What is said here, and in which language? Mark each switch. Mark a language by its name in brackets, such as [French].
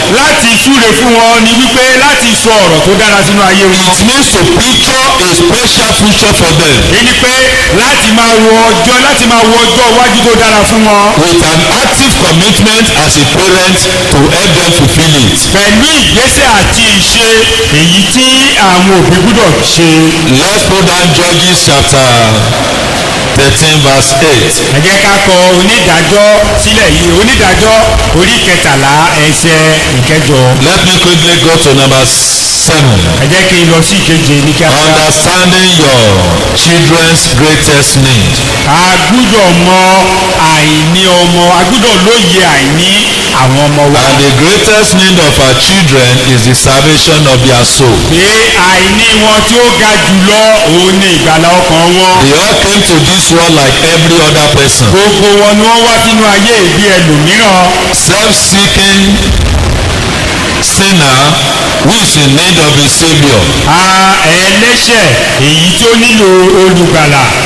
[Yoruba] láti súre fún wọn ni wípé láti sọ ọ̀rọ̀ tó dára sínú ayé wọn. [English] It means to picture a special future for them [Yoruba] èyí ni pé láti máa wo ọjọ́ iwájú tó dára fún wọn. [English] with an active commitment as a parent to help them fulfill it. [Yoruba] pẹ̀lú ìgbésẹ̀ àti ìṣe èyí tí àwọn òbí gbúdọ̀ ṣe. [English] Let's put down Judges chapter 13 verse 8. [Yoruba] ẹ jẹ́ ká kọ onídàájọ́ sílẹ̀ yìí onídàájọ́ orí kẹtàlá ẹsẹ̀ ìkẹjọ. [English] Let me quickly go to number 7. [Yoruba] ẹ jẹ́ kí n lọ sí ìkeje ní kíákíá. [English] Understanding your children's greatest need. [Yoruba] a gbúdọ̀ mọ àìní ọmọ a gbúdọ̀ lóye àìní àwọn ọmọ wa. [English] And the greatest need of our children is the salvation of their soul. [Yoruba] pé àìní wọn tí ó ga jùlọ òun ni ìgbàlà ọkàn wọn. [English] They all came to this world like every other person. [Yoruba] gbogbo wọn ni wọ́n wá sínú ayé ìbí ẹlòmíràn. [English] Self-seeking sinner who is in need of a saviour. [Yoruba] ẹlẹ́ṣẹ̀ èyí tó nílò olùgbàlà.